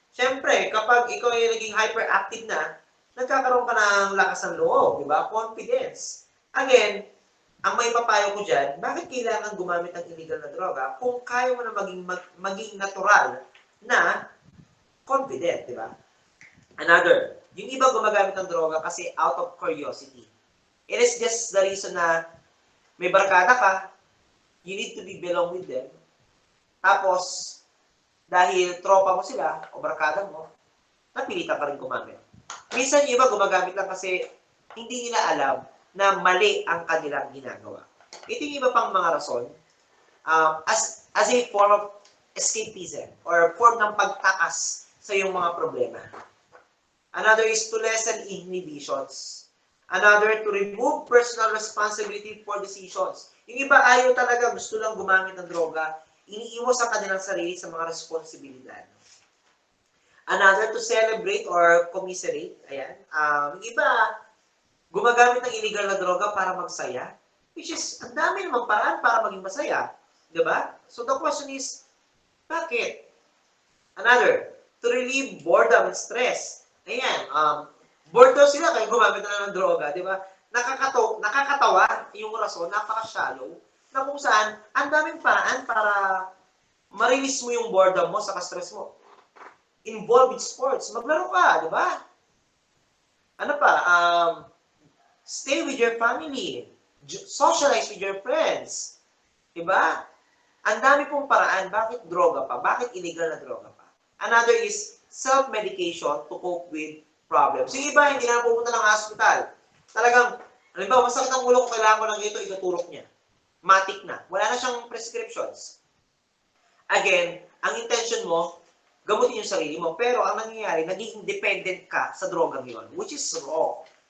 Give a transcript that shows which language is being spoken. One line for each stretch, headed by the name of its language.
Filipino: Siyempre, kapag ikaw ay naging hyperactive na, nagkakaroon ka ng lakas ng loob, di ba? Confidence. Again, ang may papayo ko dyan, bakit kailangan gumamit ng illegal na droga kung kaya mo na maging natural na confident, di ba? Another, yung iba gumagamit ng droga kasi
English: out of curiosity. It is just the reason
Filipino: na may barkada ka,
English: you need to belong with them.
Filipino: Tapos, dahil tropa mo sila o barkada mo, napilitan ka rin gumamit. Minsan yung iba gumagamit lang kasi hindi nila alam na mali ang kanilang ginagawa. Ito yung iba pang mga rason
English: as a form of escapism or form
Filipino: ng pagtakas sa iyong mga problema.
English: Another is to lessen inhibitions. Another, to remove personal responsibility for decisions.
Filipino: Yung iba ayaw talaga, gusto lang gumamit ng droga, iniiwas ang kanilang sarili sa mga responsibilidad.
English: Another, to celebrate or commiserate.
Filipino: Ayan. Yung iba, gumagamit ng illegal na droga para magsaya,
English: which is,
Filipino: ang dami namang paraan para maging masaya. Diba?
English: So the question is,
Filipino: bakit?
English: Another, to relieve boredom and stress.
Filipino: Ayan, bored daw sila kaya gumamit na ng droga, di ba? Nakakatawa yung rason, napaka-shallow, na kung saan, ang daming paraan para ma-release mo yung boredom mo sa stress mo.
English: Involved with sports,
Filipino: maglaro ka, di ba? Ano pa?
English: Stay with your family. Socialize with your friends.
Filipino: Diba? Ang dami pong paraan. Bakit droga pa? Bakit illegal na droga pa?
English: Another is self-medication to cope with problems.
Filipino: Yung iba, hindi na pupunta ng hospital. Talagang, halimbawa, masakit ang ulo ko, kailangan ko ng ito, ituturok niya. Matik na. Wala na siyang prescriptions. Again, ang intention mo, gamutin yung sarili mo. Pero ang nangyayari, naging dependent ka sa droga ngayon,
English: which is wrong.